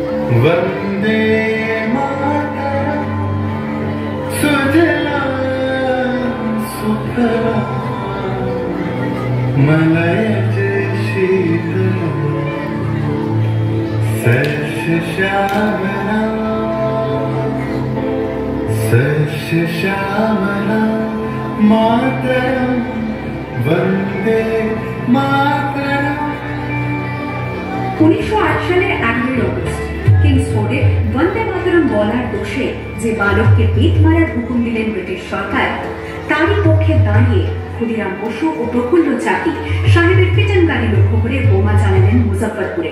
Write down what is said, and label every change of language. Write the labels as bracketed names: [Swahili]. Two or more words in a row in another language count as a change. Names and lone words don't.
[Sanskrit] वंदे मातरम सुजलां सुफलां मलयज शीतलां सस्यश्यामलां सस्यश्यामलां मातरम वंदे मातरम। [Bangla] 1908 সালের 11 অগস্ট কিংসফোর্ডে বন্দে মাতরম বলার দোষে যে বালককে পিঠ মারার হুকুম দিলেন ব্রিটিশ সরকার, তারই পক্ষে দাঁড়িয়ে ক্ষুদিরাম বসু ও প্রফুল্ল চাকি সাহেবের পিটন গাড়ি লক্ষ্য করে বোমা চালালেন মুজফ্ফরপুরে।